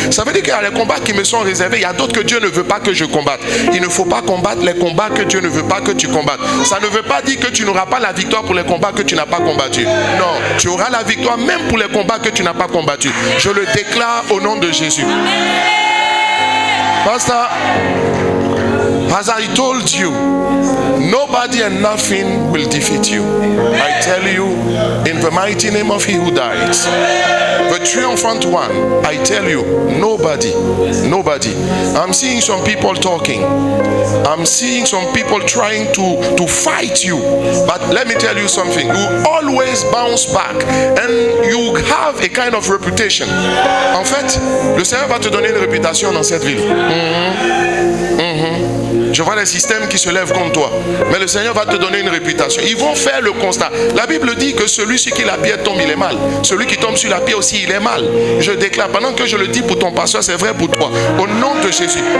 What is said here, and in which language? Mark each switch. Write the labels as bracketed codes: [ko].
[fr] Ça veut dire qu'il y a les combats qui me sont réservés. Il y a d'autres que Dieu ne veut pas que je combatte. Il ne faut pas combattre les combats que Dieu ne veut pas que tu combattes. Ça ne veut pas dire que tu n'auras pas la victoire pour les combats que tu n'as pas combattus. Non, tu auras la victoire même pour les combats que tu n'as pas combattus. Je le déclare au nom de Jésus. [en] Pastor, as I told you, nobody and nothing will defeat you. I tell you, in the mighty name of He who died, the triumphant one, I tell you, nobody. I'm seeing some people talking. I'm seeing some people trying to fight you. But let me tell you something. You always bounce back and you have a kind of reputation. [fr] En fait, le Seigneur va te donner une réputation dans cette ville. Je vois les systèmes qui se lèvent contre toi. Mais le Seigneur va te donner une réputation. Ils vont faire le constat. La Bible dit que celui sur qui la pierre tombe, il est mal. Celui qui tombe sur la pierre aussi, il est mal. Je déclare, pendant que je le dis pour ton pasteur, c'est vrai pour toi. Au nom de Jésus.